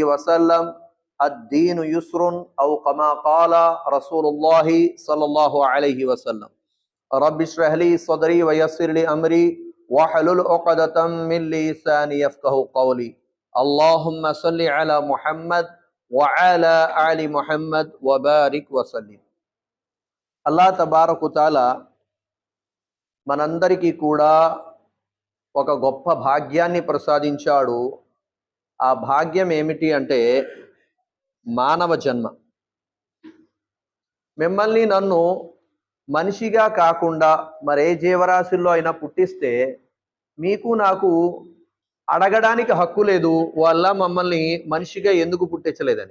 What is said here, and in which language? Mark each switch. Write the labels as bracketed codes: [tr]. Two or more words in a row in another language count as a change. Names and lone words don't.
[ar] وسلم الدين يسر أو كما قال رسول الله صلى الله عليه وسلم رب اشرح لي صدري ويسر لي أمري واحلل عقدة من لساني يفقهوا قولي اللهم صل على محمد وعلى آل محمد وبارك وسلم అల్లాహ్ تبارك تعالى [te] మనందరికీ కూడా ఒక గొప్ప భాగ్యాన్ని ప్రసాదించాడు. ఆ భాగ్యం ఏమిటి అంటే మానవ జన్మ. మిమ్మల్ని నన్ను మనిషిగా కాకుండా మరే జీవరాశుల్లో అయినా పుట్టిస్తే మీకు నాకు అడగడానికి హక్కు లేదు, వాళ్ళ మమ్మల్ని మనిషిగా ఎందుకు పుట్టించలేదని.